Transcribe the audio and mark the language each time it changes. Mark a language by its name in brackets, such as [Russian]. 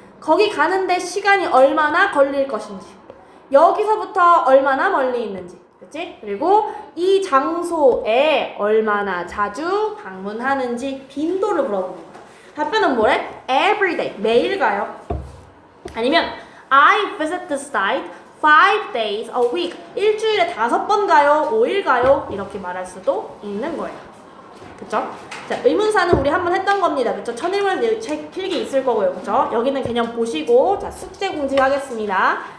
[Korean] 거기 가는데 시간이 얼마나 걸릴 것인지, 여기서부터 얼마나 멀리 있는지, 그치? 그리고 이 장소에 얼마나 자주 방문하는지 빈도를 물어보는 거야. 답변은 뭐래? [English] Every day, [Korean] 매일 가요. [English] 아니면 I visit the site 5 days a week. [Korean] 일주일에 5번 가요, 5일 가요. 이렇게 말할 수도 있는 거예요. 그쵸? 자, 의문사는 우리 한번 했던 겁니다. 그쵸? 천일문 책 필기 있을 거고요. 그쵸? 여기는 그냥 보시고, 자, 숙제 공지하겠습니다.